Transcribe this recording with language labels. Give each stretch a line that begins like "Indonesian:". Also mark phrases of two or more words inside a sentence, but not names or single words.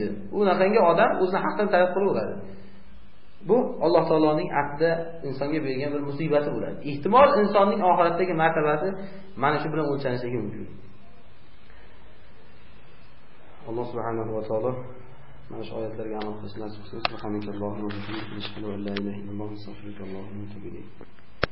Uzbek: U naqangi odam o'zining haqqini talab qilaveradi. Bu Alloh taoloning aslida insonga bergan bir musibati bo'ladi. Ehtimol insonning oxiratdagi martabasi mana shu bilan o'lchanishligi mumkin. Alloh
Arabic: سبحانه وتعالى
Uzbek: mana shu oyatlarga amal qilishni nasib qilsin.
Arabic: سبحانك اللهم وبحمدك، أشهد أن لا إله إلا أنت، أستغفرك وأتوب إليك.